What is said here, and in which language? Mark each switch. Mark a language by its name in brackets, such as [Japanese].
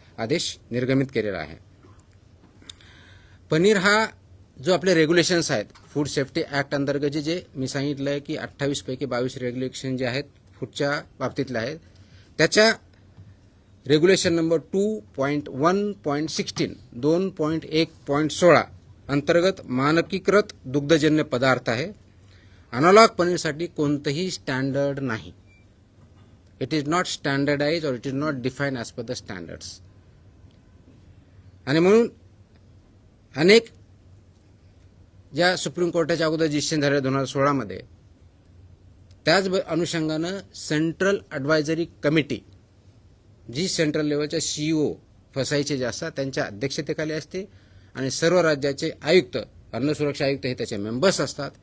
[Marathi] आदेश निर्गमित केलेला आहे. पनीर हा जो आपले रेग्युलेशन्स आहेत फूड सेफ्टी ॲक्ट अंतर्गत जे मी सांगितलं आहे की 28 पैकी 22 रेग्युलेशन जे आहेत फूडच्या बाबतीतले आहेत, त्याच्या रेग्युलेशन नंबर 2.1.16 2.1.16 अंतर्गत मानकीकृत दुग्धजन्य पदार्थ आहे. अनालॉग पनीरसाठी कोणतंही स्टँडर्ड नाही. [English] It is not standardize or it is not define as per the standards. [Marathi] आणि म्हणून अनेक ज्या सुप्रीम कोर्टाच्या अगोदर डिसिजन झाले 2016 मध्ये, त्याच अनुषंगानं सेंट्रल ॲडवायझरी कमिटी जी सेंट्रल लेवलच्या CEO फसाईचे जे असतात त्यांच्या अध्यक्षतेखाली असते आणि सर्व राज्याचे आयुक्त, अन्न सुरक्षा आयुक्त हे त्याचे मेंबर्स असतात.